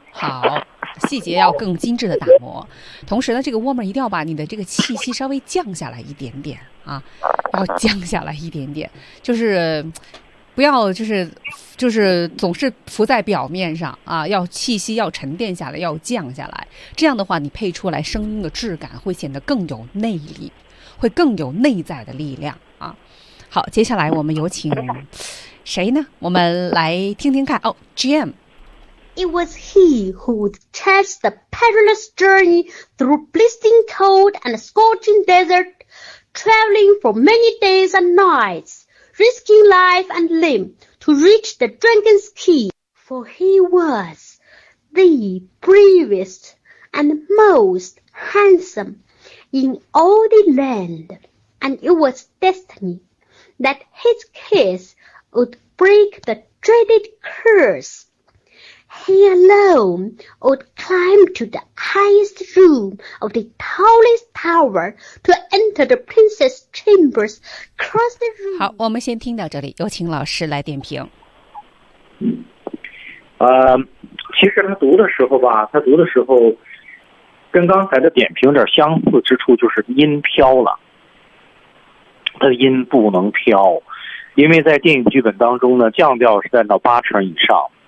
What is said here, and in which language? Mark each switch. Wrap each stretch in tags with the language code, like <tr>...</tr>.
<zh>好，细节要更精致的打磨，同时呢，这个 warmer 一定要把你的这个气息稍微降下来一点点啊，要降下来一点点，就是不要就是总是浮在表面上啊，要气息要沉淀下来，要降下来，这样的话你配出来声音的质感会显得更有内力，会更有内在的力量啊。好，接下来我们有请谁呢？我们来听听看哦 ，Jim。</zh> <en>It was he who would chance the perilous journey through blistering cold and scorching desert, traveling for many days and nights, risking life and limb to reach the dragon's key. For he was the bravest and most handsome in all the land, and it was destiny that his kiss would break the dreaded curse. He alone would climb to the highest room of the tallest tower to enter the princess chambers, cross the room.</en> <zh>好，我们先听到这里，有请老师来点评。其实他读的时候吧，跟刚才的点评有点相似之处，就是音飘了，他的音不能飘，因为在电影剧本当中呢，降调是占到八成以上。</zh>